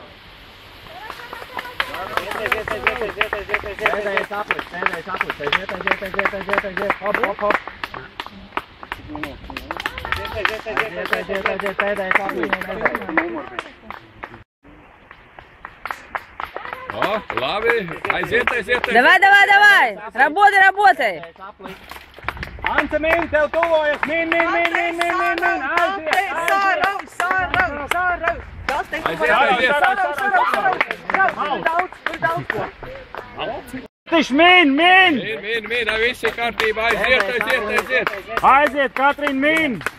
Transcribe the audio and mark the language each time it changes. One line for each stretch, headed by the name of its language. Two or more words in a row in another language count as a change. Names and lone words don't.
Latvian: Pēdējais aplis. Hop. Pēdējais aplis. О, labi, aiziet.
Russian: Давай, давай, давай. Работай.
Latvian: Ante, min, tev tuvojas. Min. Aiziet. Min. Min, visi kārtībā, aiziet. Aiziet, Katrīna, min.